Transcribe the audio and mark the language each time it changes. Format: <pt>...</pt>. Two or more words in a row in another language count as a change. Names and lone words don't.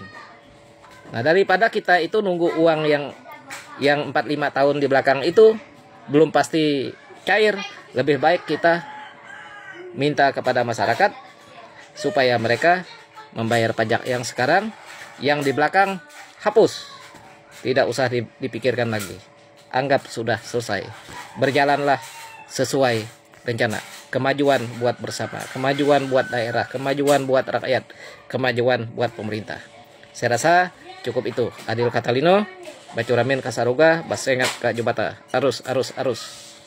<id>Nah, daripada kita itu nunggu uang yang 4-5 tahun di belakang itu belum pasti cair, lebih baik kita minta kepada masyarakat supaya mereka membayar pajak yang sekarang, yang di belakang hapus, tidak usah dipikirkan lagi. Anggap sudah selesai. Berjalanlah sesuai rencana. Kemajuan buat bersama, kemajuan buat daerah, kemajuan buat rakyat, kemajuan buat pemerintah. Saya rasa cukup itu.</id> <knx>Adil Catalino, Bacuramin Kasaruga, Basengat Kak Jubata. Arus, arus, arus.</knx>